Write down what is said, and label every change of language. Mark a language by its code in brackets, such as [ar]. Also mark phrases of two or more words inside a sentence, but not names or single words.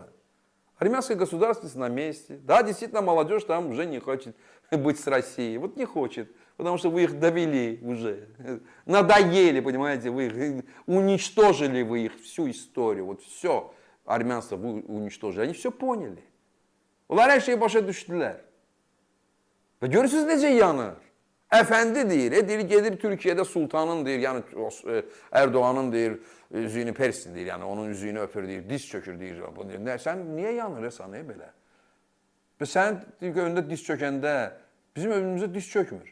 [ru] Армянская государственность на месте. Да, действительно, молодежь там уже не хочет быть с Россией. Вот не хочет, потому что вы их довели уже. Надоели, понимаете, вы их уничтожили, вы их всю историю. Вот все армянство вы уничтожили. Они все поняли. [az] Onlar her şeyi başa düştüler. Ve görürsünüz necə yanır. Efendi deyir, deyir gedir Türkiye'de sultanın deyir, yani Erdoğan'ın deyir, üzüyünü persin deyir, yani onun üzüyünü öpür deyir, diz çökür deyir. Sen niye yanır sana belə? Və sən önündə diz çökəndə bizim önümüzə diz çökmür.